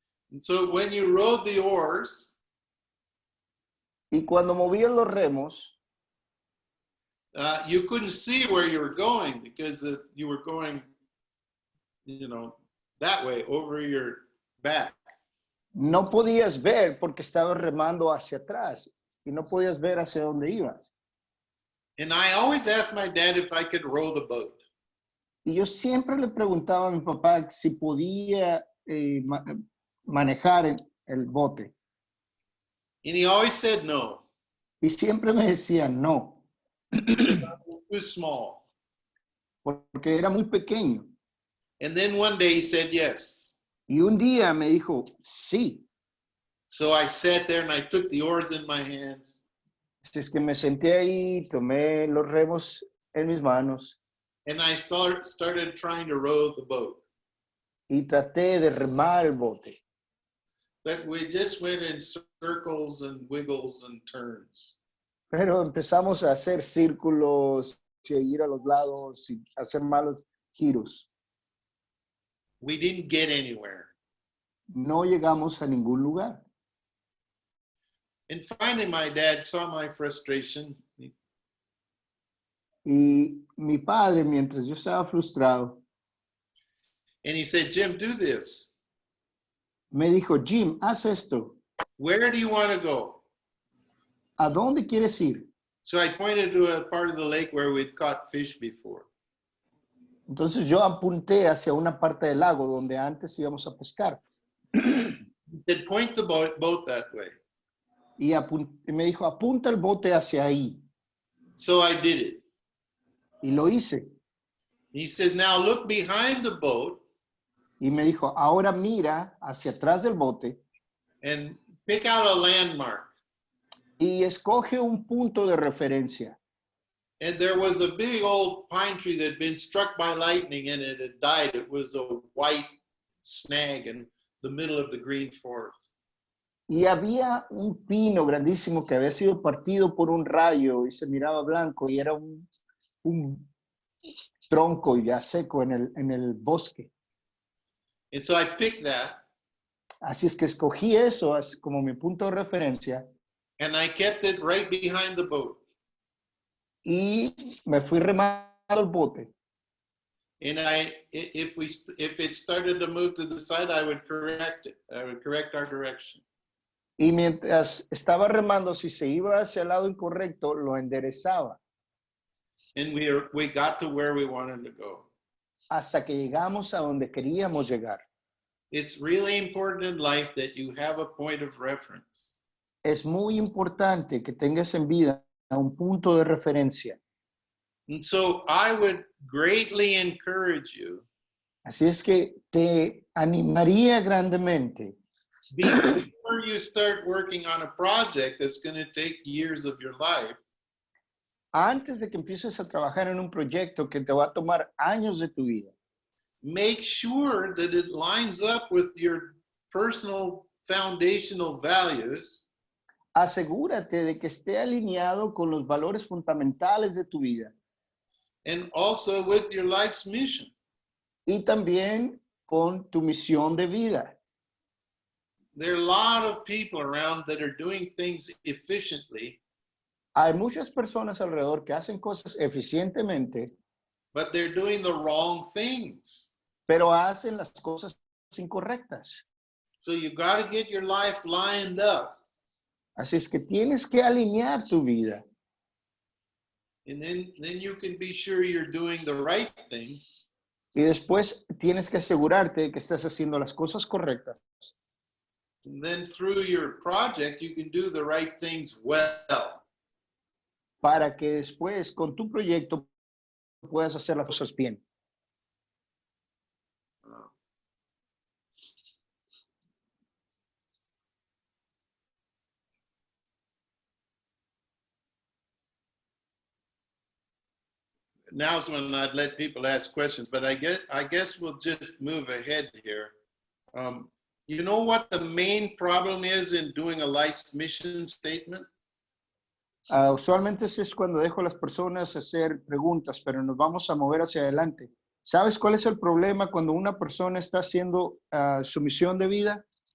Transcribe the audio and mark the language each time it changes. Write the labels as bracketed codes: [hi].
[en] And so when you rowed the oars, [es] y cuando movías los remos, [en] you couldn't see where you were going because you were going, you know, that way over your back. [es] No podías ver porque estabas remando hacia atrás y no podías ver hacia dónde ibas. [en] And I always asked my dad if I could row the boat. [es] Y yo siempre le preguntaba a mi papá si podía manejar el bote. [en] And he always said no. [es] Y siempre me decía no. [en] Too small. [es] Porque era muy pequeño. [en] And then one day he said yes. [es] Y un día me dijo sí. [en] So I sat there and I took the oars in my hands [es] Así es que me senté ahí, tomé los remos en mis manos [en] and I started trying to row the boat. [es] y traté de remar el bote. [en] But we just went in circles and wiggles and turns. [es] Pero empezamos a hacer círculos y a ir a los lados y hacer malos giros. [en] We didn't get anywhere. [es] No llegamos a ningún lugar. [en] And finally, my dad saw my frustration. [es] Y mi padre, mientras yo estaba frustrado, [en] And he said, Jim, do this. [es] me dijo, Jim, haz esto. [en] Where do you want to go? [es] ¿A dónde quieres ir? [en] So I pointed to a part of the lake where we'd caught fish before. [es] Entonces yo apunté hacia una parte del lago donde antes íbamos a pescar. [en] He said, point the boat that way. [es] Y me dijo, apunta el bote hacia ahí. [en] So I did it. [es] Y lo hice. [en] He says, now look behind the boat [es] Y me dijo, ahora mira hacia atrás del bote [en] and pick out a landmark. [es] y escoge un punto de referencia. [en] And there was a big old pine tree that had been struck by lightning and it had died. It was a white snag in the middle of the green forest. [es] Y había un pino grandísimo que había sido partido por un rayo y se miraba blanco y era un tronco ya seco en el bosque. [en] And so I picked that [es] Así es que escogí eso como mi punto de referencia [en] and I kept it right behind the boat. [es] y me fui remando el bote. [en] And if it started to move to the side, I would correct it. I would correct our direction. [es] Y mientras estaba remando, si se iba hacia el lado incorrecto, lo enderezaba [en] And we got to where we wanted to go. [es] hasta que llegamos a donde queríamos llegar. [en] It's really important in life that you have a point of reference. [es] Es muy importante que tengas en vida un punto de referencia. [en] And so I would greatly encourage you [es] Así es que te animaría grandemente [en] before you start working on a project that's going to take years of your life, [es] antes de que empieces a trabajar en un proyecto que te va a tomar años de tu vida. [en] make sure that it lines up with your personal foundational values [es] Asegúrate de que esté alineado con los valores fundamentales de tu vida [en] and also with your life's mission. [es] y también con tu misión de vida. [en] There are a lot of people around that are doing things efficiently, [es] Hay muchas personas alrededor que hacen cosas eficientemente, [en] but they're doing the wrong things. [es] pero hacen las cosas incorrectas. [en] So you got to get your life lined up. [es] Así es que tienes que alinear tu vida [en] And then you can be sure you're doing the right things. [es] y después tienes que asegurarte de que estás haciendo las cosas correctas. [en] And then through your project, you can do the right things well. [es] Para que después con tu proyecto puedas hacer las cosas bien. [en] Now's when I'd let people ask questions, but I guess we'll just move ahead here. You know what the main problem is in doing a life's mission statement? [es] Usualmente eso es cuando dejo a las personas hacer preguntas, pero nos vamos a mover hacia adelante. ¿Sabes cuál es el problema cuando una persona está haciendo su misión de vida?